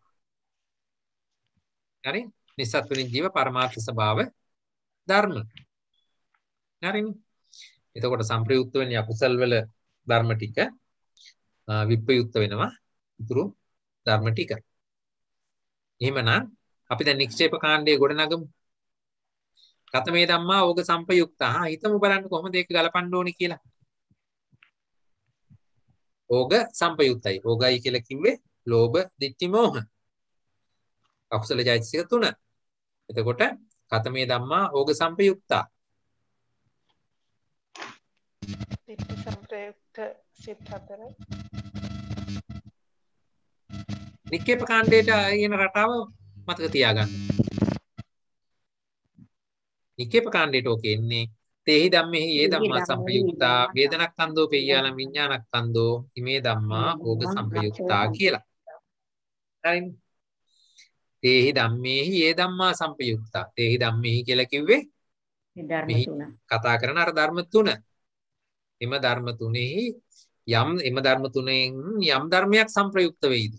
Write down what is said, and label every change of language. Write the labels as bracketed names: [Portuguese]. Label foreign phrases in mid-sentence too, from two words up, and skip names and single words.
[Sinhala] හරි. නිසත්තුනි ජීව පරමාර්ථ ස්වභාව ධර්ම. හරිනේ. එතකොට සංප්‍රයුක්ත වෙන්නේ අකුසල් වල ධර්ම ටික විප්‍රයුක්ත වෙනවා ඉතුරු ධර්ම ටික. එහෙමනම් අපි දැන් නික්ෂේප කාණ්ඩයේ ගොඩනගමු. [Pali] කතමේ ධම්මා ඕග සම්පයුක්තා. [Sinhala] හිතමු බලන්න කොහොමද ඒක ගලපන්න ඕනේ කියලා. ඕග සම්පයුක්තයි. ඕගයි කියලා කිව්වේ ලෝභ, ditthi, මෝහ. අකුසල චෛතසික 3. [Pali] එතකොට කතමේ ධම්මා ඕග සම්පයුක්තා. [Sinhala] ditthi සංප්‍රයුක්ත සිත් 4. නික්කේප කාණ්ඩයට කියන රටාව මතක තියාගන්න. නික්කේප කාණ්ඩයට ඔකේ එන්නේ [Pali] තේහි ධම්මෙහි ඒ ධම්මා සංපයුක්තා වේදනක්ඛන්தோ පෙය්‍යාලම් විඥානක්ඛන්தோ ඉමේ ධම්මා ඕග සංපයුක්තා [Sinhala] කියලා. [Pali] හරිනේ. තේහි ධම්මෙහි ඒ ධම්මා සංපයුක්තා. තේහි ධම්මෙහි [Sinhala] කියලා කිව්වේ මේ ධර්ම තුන. කතා කරන අර ධර්ම තුන. එම ධර්ම තුනේහි එම ධර්ම තුනෙන් යම් ධර්මයක් සංප්‍රයුක්ත වෙයිද?